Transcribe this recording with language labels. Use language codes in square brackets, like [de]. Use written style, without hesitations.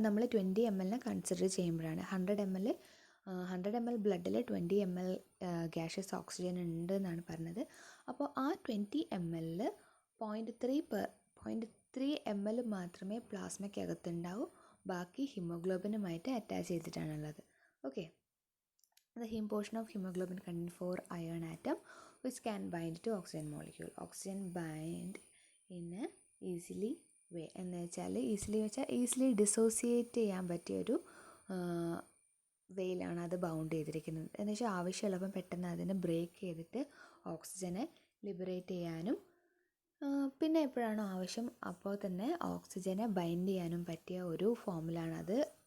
[ml] അത് നമ്മൾ 20 ml consider ചെയ്യുമ്പോഴാണ്. 100 ml ബ്ലഡിൽ 20 ml ഗാഷ്യസ് ഓക്സിജൻ ഉണ്ട് എന്നാണ് പറഞ്ഞത്. അപ്പോൾ ആ 20 ml 0.3 ml മാത്രമേ പ്ലാസ്മയ്ക്കകത്തുണ്ടാവൂ. ബാക്കി ഹീമോഗ്ലോബിനുമായിട്ട് attach ചെയ്തിട്ടാണുള്ളത്. [en] Okay, the heme portion of hemoglobin contains 4 iron atom which can bind to oxygen molecule. Oxygen bind in a easily way [ml] എന്ന് വെച്ചാൽ ഈസിലി ഡിസോസിയേറ്റ് ചെയ്യാൻ പറ്റിയൊരു വേയിലാണ് അത് ബൗണ്ട് ചെയ്തിരിക്കുന്നത്. എന്ന് വെച്ചാൽ ആവശ്യമുള്ളപ്പം പെട്ടെന്ന് അതിനെ ബ്രേക്ക് ചെയ്തിട്ട് ഓക്സിജനെ ലിബറേറ്റ് ചെയ്യാനും പിന്നെ എപ്പോഴാണോ ആവശ്യം അപ്പോൾ തന്നെ ഓക്സിജനെ ബൈൻഡ് ചെയ്യാനും പറ്റിയ ഒരു ഫോമിലാണ് അത്.